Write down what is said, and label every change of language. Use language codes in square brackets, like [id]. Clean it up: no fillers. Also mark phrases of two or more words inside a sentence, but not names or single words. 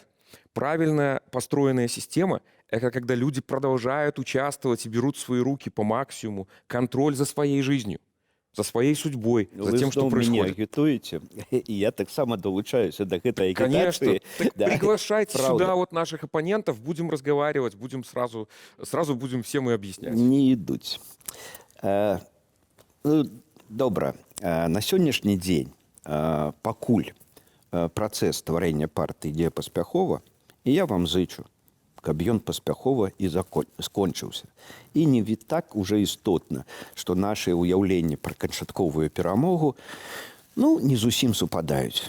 [ru] Правильно построенная система – это когда люди продолжают участвовать и берут в свои руки по максимуму контроль за своей жизнью, за своей судьбой, за тем, что происходит. [be] Вы агитуете, и я так само долучаюсь до [ru] этой агитации. Конечно. Так да. Приглашайте сюда вот наших оппонентов, будем разговаривать, будем сразу будем всем и объяснять. Не идут. [be] Добра, на сённяшні дзень пакуль працэс стварэння партыі ідзе паспяхова, і я вам зычу, каб ён паспяхова і скончыўся. І не так уже істотна, што нашы ўяўленні пра канчатковую перамогу не зусім супадаюць.